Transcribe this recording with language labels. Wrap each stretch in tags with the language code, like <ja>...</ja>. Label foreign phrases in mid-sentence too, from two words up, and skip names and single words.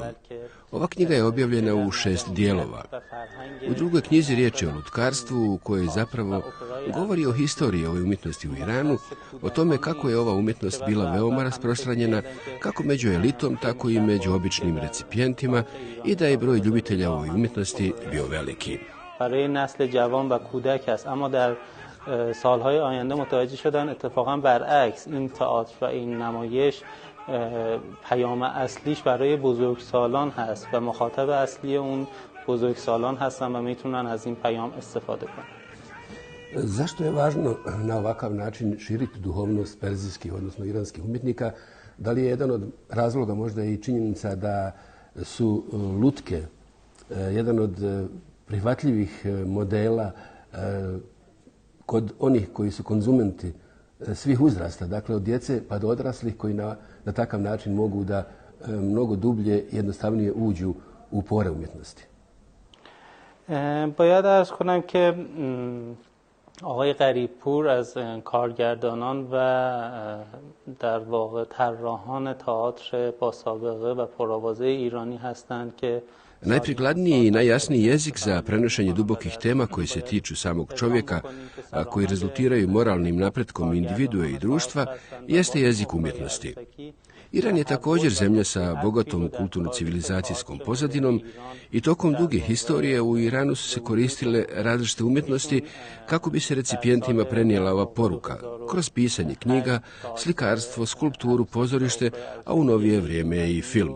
<bs>Ova knjiga je objavljena u 6 dijelova. U drugoj knjizi riječ je o lutkarstvu, u kojoj zapravo govori o historiji ove umjetnosti u Iranu, o tome kako je ova umjetnost bila veoma rasprostranjena, kako među elitom, tako i među običnim recipijentima, i da je broj ljubitelja ovoj umjetnosti bio veliki.</bs> <fa>برای نسل جوان و کودک است، اما در سالهای آینده متوجه شدن اتفاقا برعکس این تئاتر و این نمایش پیام اصلیش برای بزرگسالان هست و مخاطب اصلی اون بزرگسالان هستن و میتونن از این پیام استفاده کنن.</fa> <bs>Zašto je važno na ovakav način širiti duhovnost perzijskih, odnosno iranskih umjetnika? Da li je jedan od razloga možda i činjenica da su lutke jedan od prihvatljivih modela kod onih koji su konzumenti svih uzrasta, dakle od djece pa do odraslih, koji na takav način mogu da mnogo dublje i jednostavnije uđu u pore umjetnosti?</bs> <fa>باید عرض کنم که آقای غریبپور از کارگردانان و در واقع طراحان تئاتر با سابقه و پرآوازه ایرانی هستند که</fa> <bs>Najprikladniji i najjasniji jezik za prenošenje dubokih tema koji se tiču samog čovjeka, a koji rezultiraju moralnim napretkom individue i društva, jeste jezik umjetnosti. Iran je također zemlja sa bogatom kulturno-civilizacijskom pozadinom i tokom duge historije u Iranu su se koristile različite umjetnosti kako bi se recipijentima prenijela ova poruka, kroz pisanje knjiga, slikarstvo, skulpturu, pozorište, a u novije vrijeme i film.</bs>